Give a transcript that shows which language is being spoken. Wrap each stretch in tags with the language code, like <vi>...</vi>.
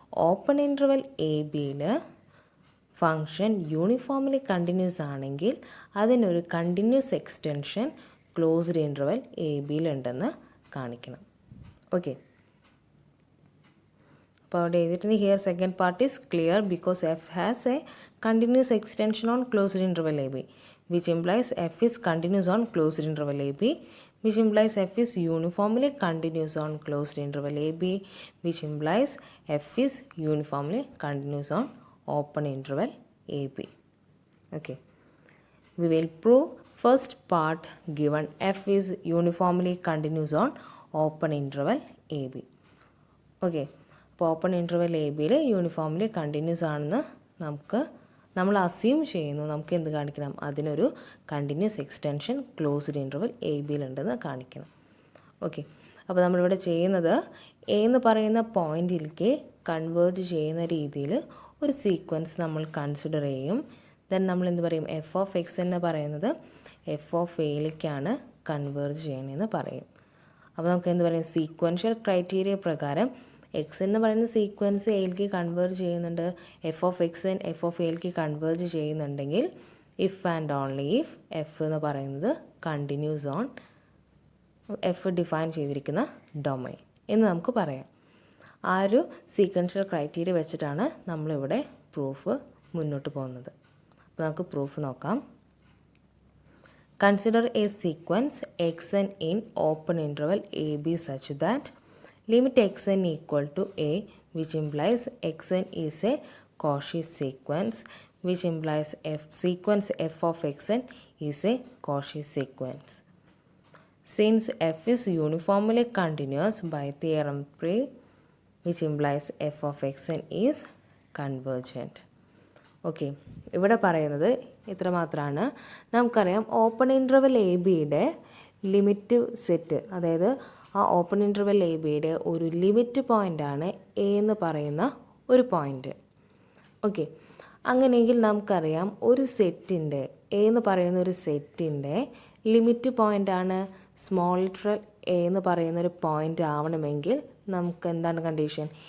<ml>Open interval A ബിയിൽ function uniformly continuous ആണെങ്കിൽ അതിനൊരു continuous extension closed interval A ബിയിലുണ്ടെന്ന് കാണിക്കണം.</ml> <en>okay,</en> <ml>അപ്പോൾ അവിടെ എഴുതിയിട്ടുണ്ട്</ml> <en>Here second part is clear because f has a continuous extension on closed interval a b which implies f is continuous on closed interval a b which implies f is uniformly continuous on closed interval ab, which implies f is uniformly continuous on open interval ab. Okay, we will prove first part given f is uniformly continuous on open interval ab.</en> <ml>Okay, അപ്പോൾ open interval A ബിയിൽ uniformly continuous ആണെന്ന് നമ്മൾ assume ചെയ്യുന്നു. നമുക്ക് എന്ത് കാണിക്കണം? അതിനൊരു continuous extension closed interval A ബിയിലുണ്ടെന്ന് കാണിക്കണം. ഓക്കെ, അപ്പോൾ നമ്മളിവിടെ ചെയ്യുന്നത് എ എന്ന് പറയുന്ന പോയിന്റിലേക്ക് കൺവേർജ് ചെയ്യുന്ന രീതിയിൽ ഒരു സീക്വൻസ് നമ്മൾ കൺസിഡർ ചെയ്യും. ദെൻ നമ്മൾ എന്ത് പറയും? എഫ് ഓഫ് എക്സ് എന്ന് പറയുന്നത് എഫ് ഓഫ് എയിലേക്കാണ് കൺവേർജ് ചെയ്യണമെന്ന് പറയും. അപ്പോൾ നമുക്ക് എന്ത് പറയും? സീക്വൻഷ്യൽ ക്രൈറ്റീരിയ പ്രകാരം എക്സ് എന്ന് പറയുന്ന സീക്വൻസ് എയിലേക്ക് കൺവേർജ് ചെയ്യുന്നുണ്ട്, F of X F of എയിലേക്ക് കൺവേർജ് ചെയ്യുന്നുണ്ടെങ്കിൽ if and only if F എന്ന് പറയുന്നത് കണ്ടിന്യൂസ് ഓൺ എഫ് ഡിഫൈൻ ചെയ്തിരിക്കുന്ന ഡൊമൈൻ എന്ന് നമുക്ക് പറയാം. ആ ഒരു സീക്വൻഷ്യൽ ക്രൈറ്റീരിയ വെച്ചിട്ടാണ് നമ്മളിവിടെ പ്രൂഫ് മുന്നോട്ട് പോകുന്നത്. അപ്പോൾ നമുക്ക് പ്രൂഫ് നോക്കാം.</ml> <en>Consider a sequence xn in open interval ab such that limit xn equal to a, which implies xn is a Cauchy sequence, which implies sequence f of xn is a Cauchy sequence. Since f is uniformly continuous by theorem 3, which implies f of xn is convergent.</en> <ml>Okay, ഇവിടെ പറയുന്നത് ഇത്ര മാത്രമാണ്. നമുക്കറിയാം open interval A ബിയുടെ limit set, അതായത് ആ open interval A ബിയുടെ ഒരു ലിമിറ്റ് പോയിൻ്റാണ് എ എന്ന് പറയുന്ന ഒരു പോയിൻ്റ്. ഓക്കെ, അങ്ങനെയെങ്കിൽ നമുക്കറിയാം ഒരു സെറ്റിൻ്റെ എ എന്ന് പറയുന്ന ഒരു സെറ്റിൻ്റെ ലിമിറ്റ് പോയിൻ്റാണ് സ്മോൾ ലെറ്റർ എ എന്ന് പറയുന്ന ഒരു പോയിൻ്റ് ആവണമെങ്കിൽ നമുക്ക് എന്താണ് കണ്ടീഷൻ?</ml>